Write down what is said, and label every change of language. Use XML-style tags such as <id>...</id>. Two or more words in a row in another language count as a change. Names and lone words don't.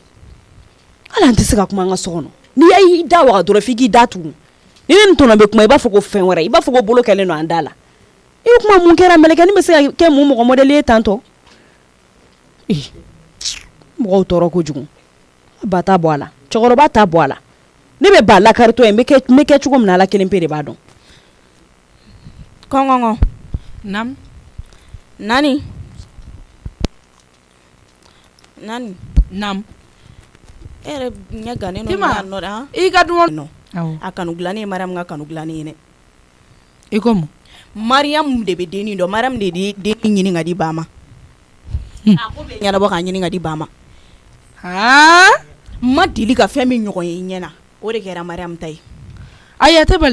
<bm>hali an tɛ se ka kuma an ka so kɔnɔ n'i y'i da waga dɔrɔn f'i k'i da tugun ni ne ni tɔnɔ bɛ kuma i b'a fɔ ko fɛn wɛrɛ i b'a fɔ ko bolo kɛlen don an da la i bɛ kuma mun kɛra mɛlɛkɛnin bɛ se ka kɛ mun mɔgɔ modèle ye tantɔ mɔgɔw tɔɔrɔ kojugu ba t'a bɔ a la cɛkɔrɔba t'a bɔ a la ne bɛ ba lakaritɔ ye n bɛ kɛ cogo min na Ala kelen pe de b'a dɔn kɔngɔngɔ nam Nani nam e yɛrɛ ɲɛ gannen don Tima i ka dun a kanu dilannen ye Mariam ka kanu dilannen ye dɛ i ko mun Mariam de bɛ dennin dɔn Mariam de ye dennin ɲini ka di ba ma a ko bɛ ɲɛnabɔ k'a ɲini ka di ba ma ma deli ka fɛn min ɲɔgɔn ye i ɲɛna o de kɛra Mariam ta ye</bm>